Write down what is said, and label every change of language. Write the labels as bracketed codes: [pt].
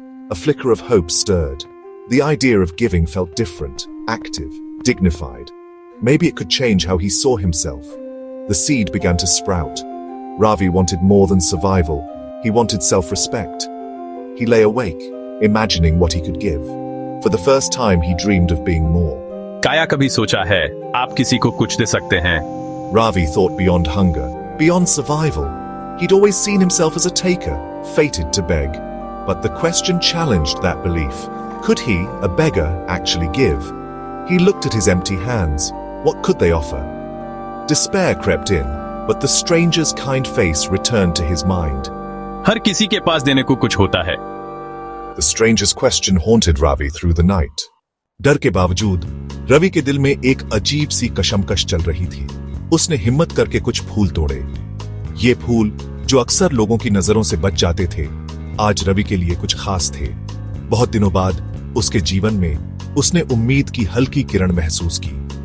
[en] A flicker of hope stirred. The idea of giving felt different, active, dignified. Maybe it could change how he saw himself. The seed began to sprout. Ravi wanted more than survival. He wanted self-respect. He lay awake, imagining what he could give. For the first time, he dreamed of being more. [hi] क्या कभी सोचा है आप किसी को कुछ दे सकते हैं? [en] Ravi thought beyond hunger, beyond survival. He'd always seen himself as a taker, fated to beg. But the question challenged that belief. Could he, a beggar, actually give? He looked at his empty hands. What could they offer? Despair crept in, but the stranger's kind face returned to his mind. [hi] हर किसी के पास देने को कुछ होता है. [en] The stranger's question haunted Ravi through the night. [hi] डर के बावजूद रवि के दिल में एक अजीब सी कशमकश चल रही थी. उसने हिम्मत करके कुछ फूल तोड़े. ये फूल जो अक्सर लोगों की नजरों से बच जाते थे, आज रवि के लिए कुछ खास थे. बहुत दिनों बाद उसके जीवन में उसने उम्मीद की हल्की किरण महसूस की.